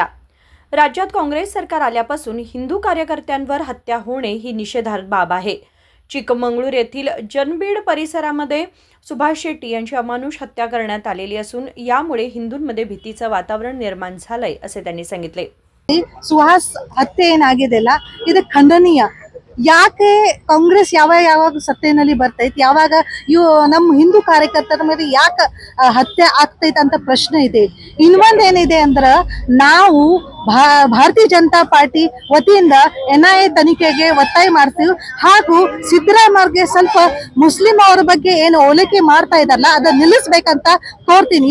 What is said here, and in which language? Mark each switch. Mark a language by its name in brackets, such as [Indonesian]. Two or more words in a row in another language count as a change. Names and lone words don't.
[Marathi] राज्यात काँग्रेस सरकार आल्यापासून हिंदू कार्यकर्त्यांवर हत्या होणे ही निषेधार्ह बाब आहे। चिकमंगळूर येथील जनबीड परिसरामध्ये सुभाष शेट्टी यांची अमानुष हत्या करण्यात आलेली असून यामुळे हिंदूंमध्ये भीतीचं वातावरण निर्माण झालंय असे त्यांनी सांगितले। [Kannada] ಸುಹಾಸ್ ಹತ್ಯೆ ಏನಾಗಿದೆಲ್ಲ ಇದು ಖಂಡನೀಯ। ಯಾಕೆ ಕಾಂಗ್ರೆಸ್ ಯಾವಾಗ ಸತ್ತೆನಲ್ಲಿ ಬರ್ತೈತೆ, ಯಾವಾಗ ನಮ್ಮ ಹಿಂದೂ ಕಾರ್ಯಕರ್ತರ ಮೇಲೆ ಯಾಕೆ ಹತ್ಯೆ ಆಗ್ತೈತೆ ಅಂತ ಪ್ರಶ್ನೆ ಇದೆ। ಇನ್ನೊಂದೇನಿದೆ ಅಂದ್ರೆ ನಾವು ಭಾರತೀಯ ಜನತಾ ಪಾರ್ಟಿ ವತಿಯಿಂದ NIA ತನಿಖೆಗೆ ಒತ್ತಾಯ ಮಾಡ್ತೀವಿ ಹಾಗೂ ಸಿದ್ದರಾಮಯ್ಯಗೆ ಸ್ವಲ್ಪ ಮುಸ್ಲಿಂ ಅವರ ಬಗ್ಗೆ ಏನು ಓಲೈಕೆ ಮಾಡ್ತಾ ಇದ್ದಾರಲ್ಲ ಅದನ್ನ ನಿಲ್ಲಿಸಬೇಕಂತ ಕೋರ್ತೀನಿ।